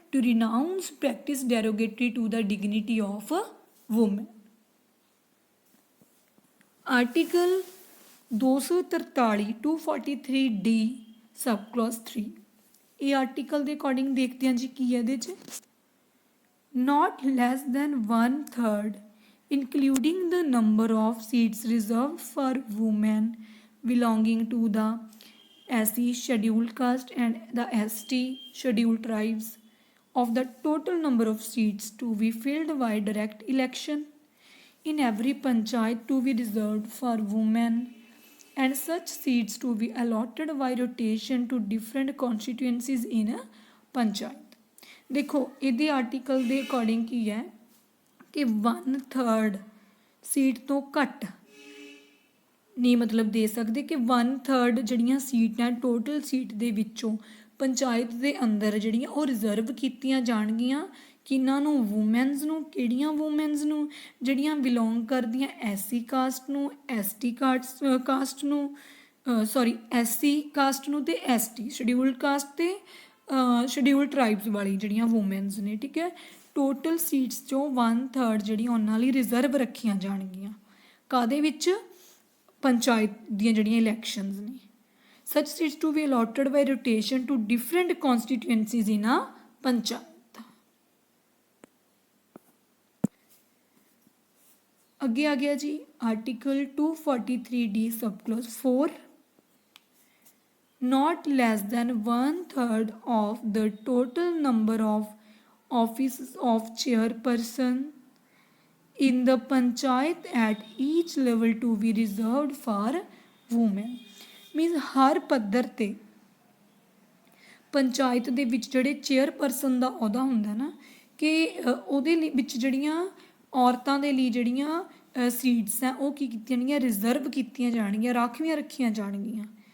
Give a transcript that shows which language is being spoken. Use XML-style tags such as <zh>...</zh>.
<en>To renounce practice derogatory to the dignity of woman.</en> <pa>Article 243 243D sub clause 3, ਇਹ article ਦੇ according ਦੇਖਦੇ ਹਾਂ ਜੀ ਕੀ ਹੈ ਇਹਦੇ 'ਚ।</pa> <en>Not less than 1/3 including the number of seats reserved for women belonging to the SC scheduled caste and the ST scheduled tribes of the total number of seats to be filled by direct election in every panchayat to be reserved for women, and such seats to be allotted by rotation to different constituencies in a panchayat।</en> <pa>देखो ਇਹਦੇ article ਦੇ according ਕੀ ਹੈ ਕਿ 1/3 seat ਤੋਂ ਘੱਟ ਨਹੀਂ ਮਤਲਬ ਦੇ ਸਕਦੇ, ਕਿ 1/3 ਜਿਹੜੀਆਂ ਸੀਟਾਂ ਟੋਟਲ ਸੀਟ ਦੇ ਵਿੱਚੋਂ ਪੰਚਾਇਤ ਦੇ ਅੰਦਰ ਜਿਹੜੀਆਂ ਉਹ ਰਿਜ਼ਰਵ ਕੀਤੀਆਂ ਜਾਣਗੀਆਂ ਕਿਹਨਾਂ ਨੂੰ, ਵੂਮੈਨਸ ਨੂੰ। ਕਿਹੜੀਆਂ ਵੂਮੈਨਸ ਨੂੰ, ਜਿਹੜੀਆਂ ਬਿਲੋਂਗ ਕਰਦੀਆਂ SC ਕਾਸਟ ਨੂੰ, ST ਕਾਸਟ ਨੂੰ, SC ਕਾਸਟ ਨੂੰ ਅਤੇ ST ਸ਼ਡਿਊਲਡ ਕਾਸਟ ਅਤੇ ਸ਼ਡਿਊਲਡ ਟਰਾਈਬਸ ਵਾਲੀ ਜਿਹੜੀਆਂ ਵੂਮੈਨਸ ਨੇ, ਠੀਕ ਹੈ। ਟੋਟਲ ਸੀਟਸ 'ਚੋਂ 1/3 ਜਿਹੜੀਆਂ ਉਹਨਾਂ ਲਈ ਰਿਜ਼ਰਵ ਰੱਖੀਆਂ ਜਾਣਗੀਆਂ, ਕਾਹਦੇ ਵਿੱਚ, ਪੰਚਾਇਤ ਦੀਆਂ ਜਿਹੜੀਆਂ ਇਲੈਕਸ਼ਨਸ ਨੇ।</pa> <en>Such seats to be allotted by rotation to different constituencies in a panchayat.</en> <pa>ਅੱਗੇ ਆ ਗਿਆ ਜੀ</pa> <en>Article 243D sub clause 4, not less than 1/3 of the total number of offices of chairperson in the panchayat at each level to be reserved for women।</en> <pa>मीनस हर पद्धर ते पंचायत ਦੇ ਵਿੱਚ ਜਿਹੜੇ chairperson ਦਾ ਅਹੁਦਾ ਹੁੰਦਾ ਨਾ ਕਿ ਉਹਦੇ ਲਈ ਵਿੱਚ ਜਿਹੜੀਆਂ ਔਰਤਾਂ ਦੇ ਲਈ ਜਿਹੜੀਆਂ ਸੀਟਸ ਆ ਉਹ ਕੀ ਕੀਤੀਆਂ ਜਾਣਗੀਆਂ, ਰਿਜ਼ਰਵ ਕੀਤੀਆਂ ਜਾਣਗੀਆਂ, ਰਾਖਵੀਆਂ ਰੱਖੀਆਂ ਜਾਣਗੀਆਂ।</pa>